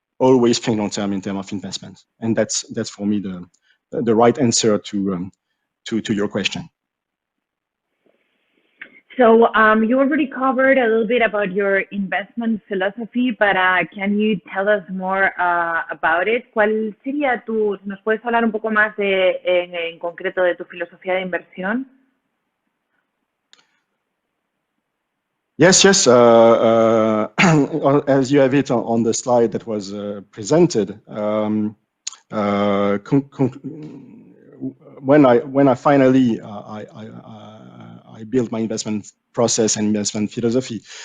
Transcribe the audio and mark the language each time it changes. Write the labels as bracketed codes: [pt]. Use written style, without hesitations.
[en] Always think long term in terms of investment, and that's for me the right answer to your question. So you already covered a little bit about your investment philosophy, but can you tell us more about it? [es] ¿Cuál sería nos puedes hablar un poco más en concreto de tu filosofía de inversión? [en] Yes. As you have it on the slide that was presented, when I finally I built my investment process and investment philosophy.